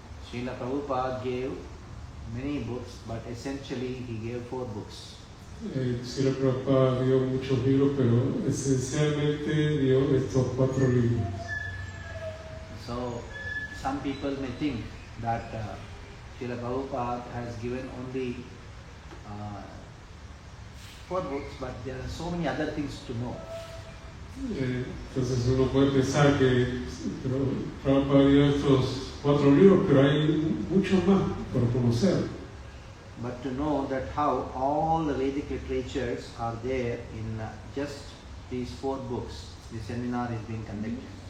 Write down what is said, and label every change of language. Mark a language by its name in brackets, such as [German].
[English] Srila Prabhupada gave many books, but essentially he gave 4 books. [Spanish] Srila Prabhupada dio muchos libros, pero esencialmente dio estos 4 libros. [English] So some people may think that Srila Prabhupada has given only 4 books, but there are so many other things to know. [Spanish] Entonces uno puede pensar que Prabhupada dio estos 4 libros, pero hay muchos más por conocer. [English] but to know that how all the Vedic literatures are there in just these 4 books. The seminar is being conducted.